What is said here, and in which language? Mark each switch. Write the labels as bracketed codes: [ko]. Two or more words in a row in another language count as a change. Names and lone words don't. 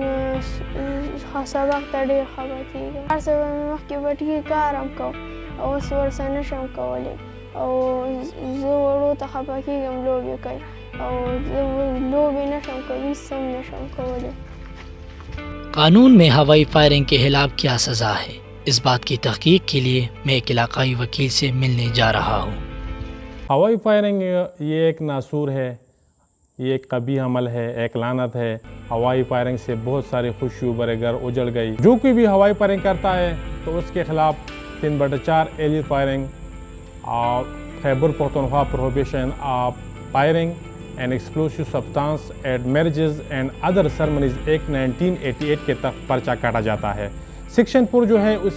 [ps] سبق ته ډېر خفه کېږم هر څه به مې مخکې بټکي کار هم کو او اوس ورسره نه شم کولی او زه وړو ته خفه کېږم لوبې کوي او زه لوبې نه شم کولی هېڅ هم نه شم کولی [ur] قانون میں ہوائی فائرنگ کے خلاف کیا سزا ہے اس بات کی تحقیق کے لیے میں ایک علاقائی وکیل سے ملنے جا رہا ہوں ہوائی فائرنگ یہ ایک ناسور ہے یہ ایک قبیح عمل ہے ایک لعنت ہے ہوائی فائرنگ سے بہت سارے خوشیوں برے گھر اجڑ گئی جو کوئی بھی ہوائی فائرنگ کرتا ہے تو اس کے خلاف 3/4 [en] air firing [ur] اور خیبر پختونخوا پروہیبیشن آف فائرنگ اینڈ ایکسپلوسو سبسٹانس ایٹ میرجز اینڈ ادر سرمنیز ایکٹ 1988 کے تحت پرچہ کاٹا جاتا ہے سیکشن 4 جو ہے اس